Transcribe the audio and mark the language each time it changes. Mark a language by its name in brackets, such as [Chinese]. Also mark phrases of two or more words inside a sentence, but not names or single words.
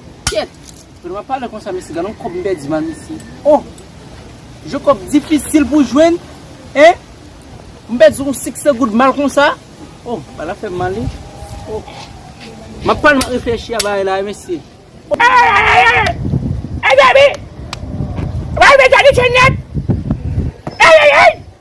[Haitian Creole] Kèt. Mwen pa pale konsa, mesye, gade, mwen kòb mwen pèdi man, mesye. Oh! Je kòb difisil pou jwenn. Hein? Mwen pèdi yon sikse goud mal konsa. Oh, ba la fè mal, li. Oh. Mwen pale, mwen reflechi a bay la, mesye. [English] Hey, hey, hey, hey! Hey, baby! Why you trying to change that? Hey, hey, hey!